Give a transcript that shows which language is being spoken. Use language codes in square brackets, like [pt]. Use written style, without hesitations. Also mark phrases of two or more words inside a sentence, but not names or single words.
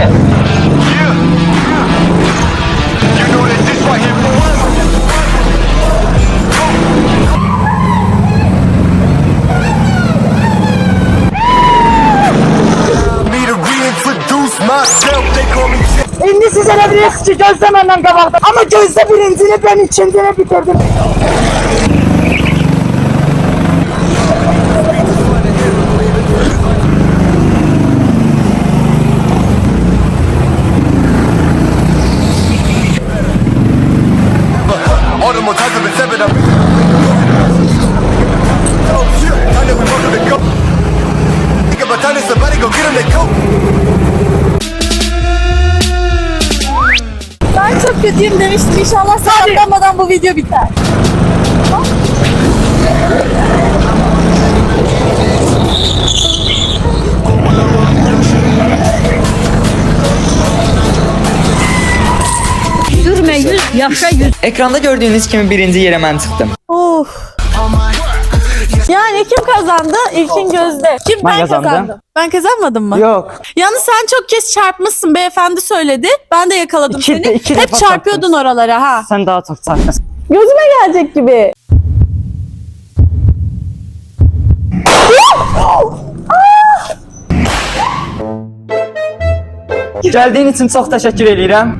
[en] You know that this right here forever. Me to reintroduce myself, they call me [az] İndi siz elə bilirsiniz ki, Gözdə məndən qabaqda. Amma Gözdə birincini, [tr] ben ikincini bitirdim. [en] all the more times I've been seven up. Oh shit, I know we wanted to go. Think about time, somebody go get him that coat. [tr] Ben çok kötüyüm demiştim. İnşallah sakatlanmadan bu video biter. [az] Ekranda gördüğünüz kimi birinci yerə mən çıxdım. Of. [tr] Yani kim kazandı? İlkin Gözde. Kim ben kazandım. kazandım. Ben kazanmadım mı? Yok. Yalnız sen çok kez çarpmışsın. Beyefendi söyledi. Ben de yakaladım İki- seni. iki Hep defa çarpıyordun çarptın. oralara ha. Sen daha çok çarpmasın. Gözüme gelecek gibi. Geldiğin için çok teşekkür ederim.